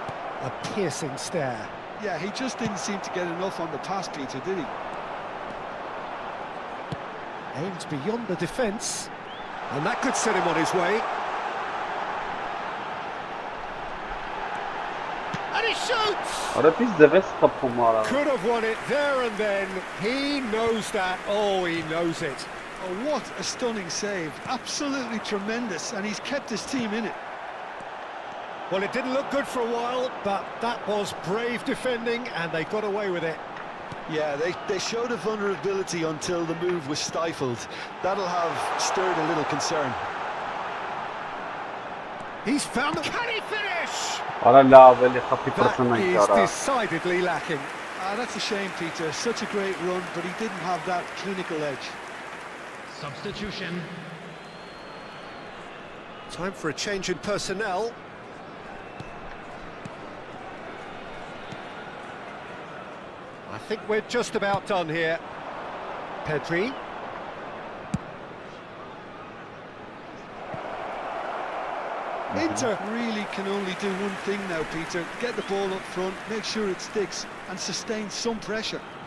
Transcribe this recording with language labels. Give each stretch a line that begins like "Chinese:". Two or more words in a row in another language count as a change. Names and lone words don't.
English: A piercing stare. Yeah, he just didn't seem to get enough on the pass, Peter, did he? Aimed beyond the defence. And that could set him on his way. And he shoots!
Armenian: Արա պիս ձևես խփում արա։
English: Could have won it there and then. He knows that. Oh, he knows it. Oh, what a stunning save. Absolutely tremendous, and he's kept his team in it. Well, it didn't look good for a while, but that was brave defending, and they got away with it. Yeah, they showed a vulnerability until the move was stifled. That'll have stirred a little concern. He's found the... Can he finish?
Armenian: Արա լավ էլի խփի
English: That
Armenian: պրծնենք
English: is
Armenian: արա։
English: decidedly lacking. That's a shame, Peter. Such a great run, but he didn't have that clinical edge. Substitution. Time for a change in personnel. I think we're just about done here. Pedri. Inter really can only do one thing now, Peter. Get the ball up front, make sure it sticks, and sustain some pressure.